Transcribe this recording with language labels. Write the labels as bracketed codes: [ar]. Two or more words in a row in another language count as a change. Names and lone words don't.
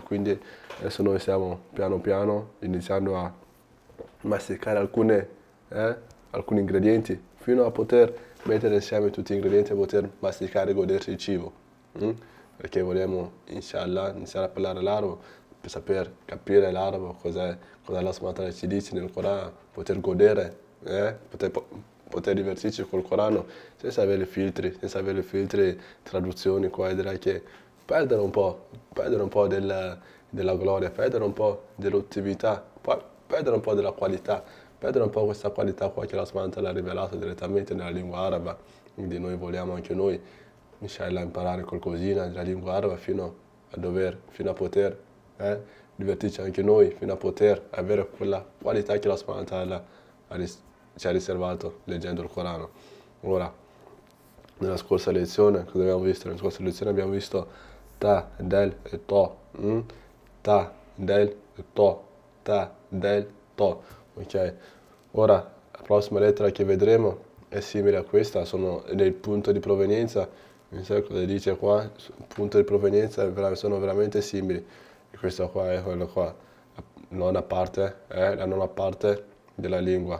[it] Quindi adesso noi stiamo piano piano iniziando a masticare alcuni ingredienti fino a poter mettere insieme tutti gli ingredienti e poter masticare e godersi il cibo. Perché vogliamo, inshallah, iniziare a parlare l'arabo per saper capire l'arabo, cosa [ar] Allah subhanahu wa ta'ala [it] ci dice nel Corano, poter godere, poter divertirci col Corano senza avere filtri, traduzioni qua e là, che perdere un po' della gloria, perdere un po' dell'ottività, perdere un po' della qualità, perdere un po' questa qualità qua che [ar] Allah subhanahu wa ta'ala [it] ha rivelato direttamente nella lingua araba. Quindi noi vogliamo anche noi, inshallah, imparare qualcosina della lingua araba fino a poter divertirci anche noi, fino a poter avere quella qualità che [ar] Allah subhanahu wa ta'ala [it] ci ha riservato leggendo il Corano. Ora, nella scorsa lezione, cosa abbiamo visto? Nella scorsa lezione abbiamo visto ta, del e to. Ta, del e to. Ta, del, to. Ok? Ora, la prossima lettera che vedremo è simile a questa, sono del punto di provenienza. Non so cosa dice qua, il punto di provenienza sono veramente simili. E questo qua è quello qua, la nona parte della lingua.